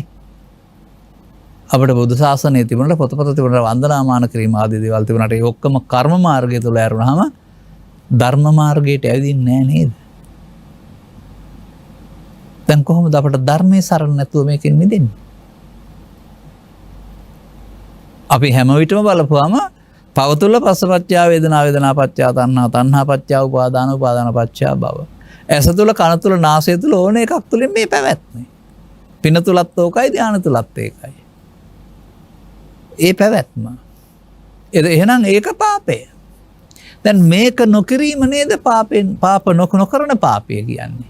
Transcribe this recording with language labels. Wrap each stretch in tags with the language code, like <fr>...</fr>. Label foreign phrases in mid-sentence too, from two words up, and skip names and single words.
<si>අපිට බුදු සාසනයේ තිබුණට පොතපත තිබුණට වන්දනාමාන කිරීම ආදී දේවල් තිබුණාට ඒ ඔක්කොම කර්ම මාර්ගය තුළ ඇරුණාම ධර්ම මාර්ගයට ඇවිදින්නේ නෑ නේද? දැන් කොහොමද අපට ධර්මයේ සරණ නැතුව මේකෙන් මිදෙන්නේ? අපි හැම විටම බලපුවාම පව තුළ</si> <pi>පස්සපච්චා වේදනා වේදනා පච්චා තණ්හා තණ්හා පච්චා උපාදාන උපාදාන පච්චා භව.</pi> <si>ඇස තුළ කන තුළ නාසය තුළ ඕන එකක් තුළින් මේ පැවැත්මයි. පින තුලත් ඕකයි ධාන තුලත් ඒකයි. ඒ පැවැත්ම. එහෙනම් ඒක පාපය. දැන් මේක නොකිරීම නේද පාපෙන් පාප නොකරන පාපය කියන්නේ.</si>